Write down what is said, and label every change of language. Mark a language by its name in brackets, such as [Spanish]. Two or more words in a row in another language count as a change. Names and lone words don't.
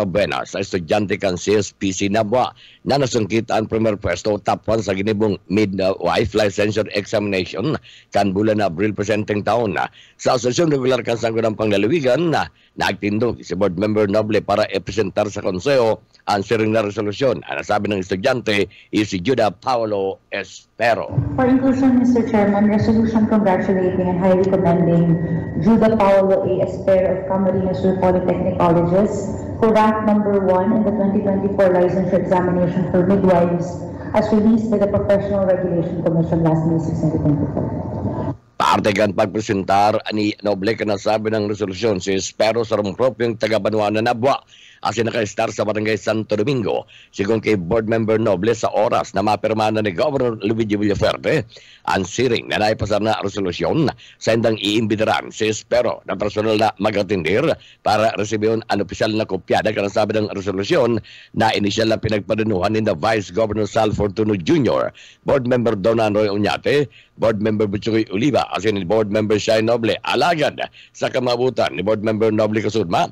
[Bikol] Rabena sa estudyante kan CSPC Nabwa, na nasungkit ang premier pwesto top 1 sa ginibong [English] midwife licensure examination [Bikol] kan kan bulan na Abril presenteng taon na sa Asosasyon Regular kan Sangguniang Panglalawigan na nagtindog si Board Member Noble para ipresentar sa Konseho ang siring na resolusyon. Ang nasabi ng estudyante is si Judah Paulo Espero. [English] For inclusion, Mr. Chairman, resolution congratulating and highly commending Judah Paulo A. Espero of Camarines Sur Polytechnic Colleges, who ranked number 1 in the 2024 licensure examination for midwives as released by the Professional Regulation Commission last May 6, 2024. [Bikol] Parte kan pagpresentar ni Noble ka nasabi ng resolusyon si Espero sa propyong taga-Banwa na Nabwa asin naka-star sa Barangay Santo Domingo. Sigon kay Board Member Noble sa oras na mapirma na ni Governor Luigi Villaferte ang siring na naipasar na resolusyon sa indang iimbidaran si Espero na personal na magatindir para resibyon ang opisyal na kopya na kanasabi ng resolusyon na inisyal na pinagpadanuhan ni na Vice Governor Sal Fortuno Jr., Board Member Donan Roy Oñate, Board Member Butchoy Oliva, asin ni Board Member Shai Noble, alagad sa kamabutan ni Board Member Noble Kasudma.